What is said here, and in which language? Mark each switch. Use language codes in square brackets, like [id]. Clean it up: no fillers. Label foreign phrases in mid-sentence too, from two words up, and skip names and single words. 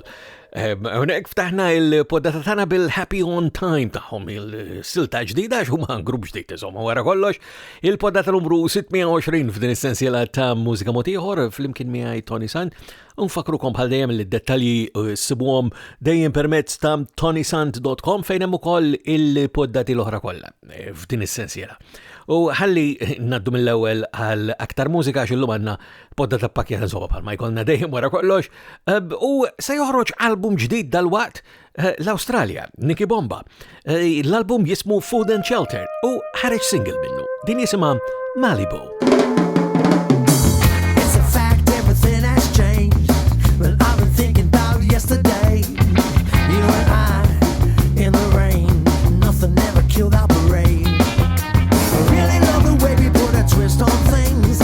[mt] Unek ftaħna il-poddata tagħna bil-Happy on Time tagħhom il-silta ġdida x'huma grupp ġdid insomma wara kollox. Il-poddata numru 620 f'din is-sensiela ta' Mużika Mod Ieħor fl-imkien miegħi Toni Sant. Nfakrukom bħal dejjem li d-dettalji sibuhom dejjem permezz ta' ToniSant.com fejn hemm ukoll il-poddati l-oħra kollha f'din is-sensiela. U ħalli naddu mill-ewwel għal aktar mużika x'illum għandna poddata pakkjata insomma bħalma jkollna dejjem wara kollox. U se joħroġ album ġdid dal-waqt l-Awstralja, Nicky Bomba. L-album jismu Food and Shelter u ħareġ single minnu. Din jisimha Malibu. [en] It's a fact, everything has changed. Well, I've been thinking about yesterday. You and I in the rain. Nothing ever killed our parade. I really love the way we put a twist on things.